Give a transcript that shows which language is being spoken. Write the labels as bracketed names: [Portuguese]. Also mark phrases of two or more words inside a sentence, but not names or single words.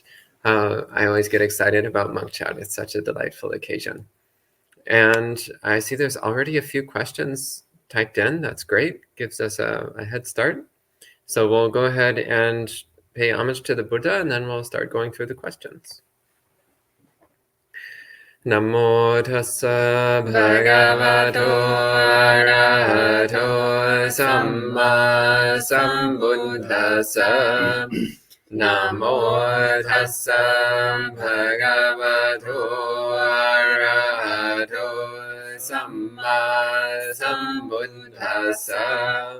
[English] I always get excited about Monk Chat. It's such a delightful occasion. And I see there's already a few questions typed in. That's great. Gives us a head start. So we'll go ahead and pay homage to the Buddha, and then we'll start going through the questions. [Pali] Namo tassa bhagavato arahato samma sambuddhassa. Namo tassa bhagavato arahato samma sambuddhassa.